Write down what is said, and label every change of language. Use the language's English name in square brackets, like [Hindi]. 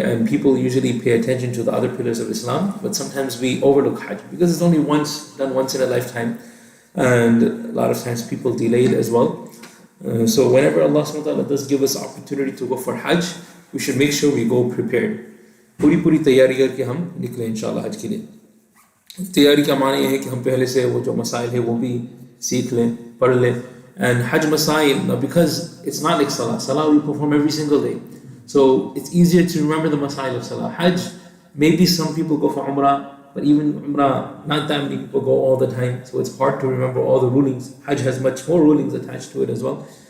[English] And people usually pay attention to the other pillars of Islam, but sometimes we overlook Hajj because it's only done once in a lifetime, and a lot of times people delay it as well. So whenever Allah subhanahu wa ta'ala does give us opportunity to go for Hajj, we should make sure we go prepared. [Hindi] पूरी तैयारी करके हम निकले इंशाल्लाह हज के लिए. तैयारी का माने ये है कि हम पहले से वो जो मसाइल है वो भी सीख लें, पढ़ लें. [English] And Hajj Masail, now because it's not like Salah we perform every single day. So it's easier to remember the Masail of Salah. Hajj, maybe some people go for Umrah, but even Umrah, not that many people go all the time. So it's hard to remember all the rulings. Hajj has much more rulings attached to it as well.